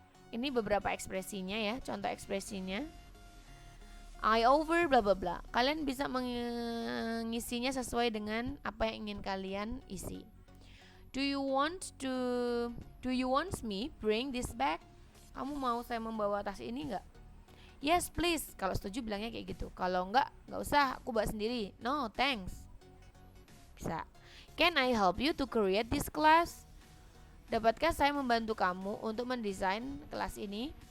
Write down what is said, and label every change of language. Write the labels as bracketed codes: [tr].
[id] Ini beberapa ekspresinya ya, contoh ekspresinya. [en] I over blah blah blah. [id] Kalian bisa mengisinya sesuai dengan apa yang ingin kalian isi. [en] Do you want me bring this back? [id] Kamu mau saya membawa tas ini enggak? [en] Yes please. [id] Kalau setuju bilangnya kayak gitu. Kalau enggak usah, aku bawa sendiri. [en] No thanks. [id] Bisa. [en] Can I help you to create this class? [id] Dapatkah saya membantu kamu untuk mendesain kelas ini?